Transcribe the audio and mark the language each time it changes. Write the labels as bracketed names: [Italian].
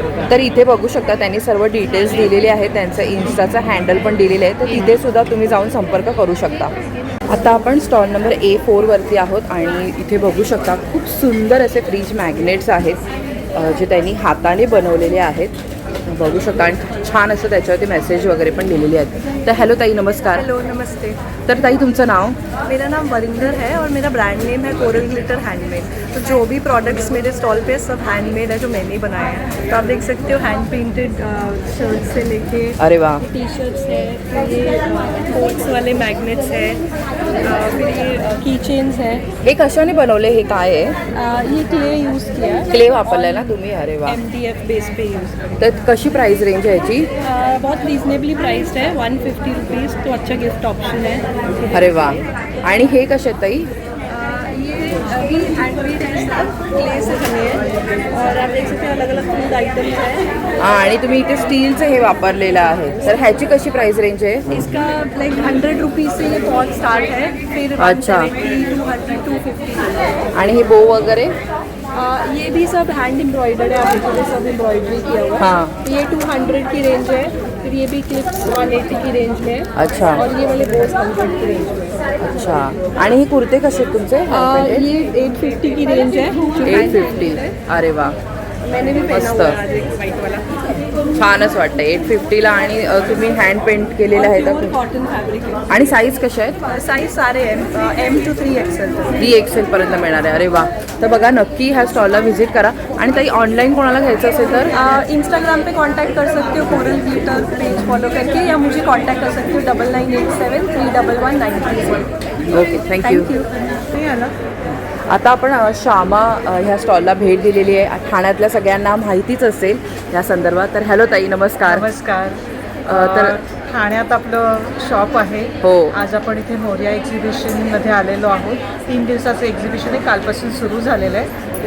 [Marathi] तर इथे बघू शकता त्यांनी सर्व डिटेल्स दिलेले आहेत, त्यांचं इन्स्टाचं हँडल पण दिलेलं आहे, तर तिथे सुद्धा तुम्ही जाऊन संपर्क करू शकता. आता आपण स्टॉल नंबर A4 वरती आहोत आणि इथे बघू शकता खूप सुंदर असे फ्रीज मॅग्नेट्स आहेत जे त्यांनी हाताने बनवलेले आहेत. बघू शकता आणि छान असं त्याच्यावरती मेसेज वगैरे पण लिहिलेले आहेत. तर हॅलो ताई, नमस्कार. [Hindi] हेलो, नमस्ते. [Marathi] तर ताई तुमचं नाव? [Hindi] मेरा नाम वरिंदर है और मेरा ब्रांड नेम है कोरल ग्लिटर हैंडमेड. तो जो भी प्रोडक्ट्स मेरे स्टॉल पे सब हैंडमेड है, जो मैंने बनाए हैं. तो आप देख सकते हो हैंड प्रिंटेड शर्ट से लेके [Marathi] अरे वा. [Hindi] टी शर्ट्स है, फिर ये कोट्स वाले मैग्नेट्स है, फिर ये की चेन्स है. [Marathi] हे कशाने बनवले? हे काय आहे? [Hindi] ये क्ले यूज़ किया है, [Marathi] क्ले वापरलाय ना तुम्ही? अरे वा. [Hindi] MDF बेस पे यूज़. [Marathi] तर कशी प्राइस रेंज आहे याची? [Hindi] बहुत रीजनेबली प्राइस्ड है, 150 रुपीज़. तो अच्छा गिफ्ट ऑप्शन है. [Marathi] अरे वा. आणि हे कसे आहेत ताई? [Hindi] ये अभी हैंडमेड है, सब क्ले से बने हैं. और आप देख सकते हैं अलग अलग फूड आइटम्स है. [Marathi] हां, आणि तुम्ही इथे स्टीलचं हे वापरलेलं आहे. तर ह्याची कशी प्राइस रेंज आहे? [Hindi] इसका लाइक 100 रुपीज़ से ये पॉट स्टार्ट है, फिर अच्छा. 170, 200, 250. [Marathi] आणि हे बो वगैरे? [Hindi] ये भी सब हैंड एम्ब्रॉयडर्ड है, आप देखोगे सब एम्ब्रॉयडरी किया हुआ है. हाँ. ये 200 की रेंज है. फिर ये भी क्लिप्स 180 की रेंज में. अच्छा. और ये वाले बोस 100 की रेंज में. अच्छा. [Marathi] आणि हे कुर्ते कसे आहेत तुमचे? [Hindi] ये 850 की रेंज है. [Marathi] 850. अरे वा, [Hindi] मैंने भी पहना [Marathi] मस्त. [Hindi] हुआ है आज एक वाइट वाला. [Marathi] छानच वाटतं. 850ला आणि तुम्ही हँड पेंट केलेलं आहे [Hindi] प्योर [Marathi] तर. [Hindi] कॉटन फैब्रिक है. [Marathi] आणि साईज कशा आहेत? [Hindi] साइज सारे हैं, [English] M to 3XL. [Marathi] 3XL पर्यंत मिळणार आहे. अरे वा. तर बघा नक्की ह्या स्टॉलला व्हिजिट करा. आणि ताई ऑनलाईन कोणाला घ्यायचं असेल तर? [Hindi] इंस्टाग्राम पे कांटेक्ट कर सकते हो, कोरल ग्लिटर पेज फॉलो करके, या मुझे कांटेक्ट कर सकते हो 9987 311 [English] Okay, thank you. [Marathi] नहीं आला. आता आपण श्यामा ह्या स्टॉलला भेट दिलेली आहे. ठाण्यातल्या सगळ्यांना माहितीच असेल या संदर्भात. तर हॅलो ताई, नमस्कार. नमस्कार. तर ठाण्यात आपलं शॉप आहे. हो. आज आपण इथे मोरया एक्झिबिशनमध्ये आलेलो आहोत. 3 दिवसाचं एक्झिबिशन आहे, कालपासून सुरू झालेलं आहे.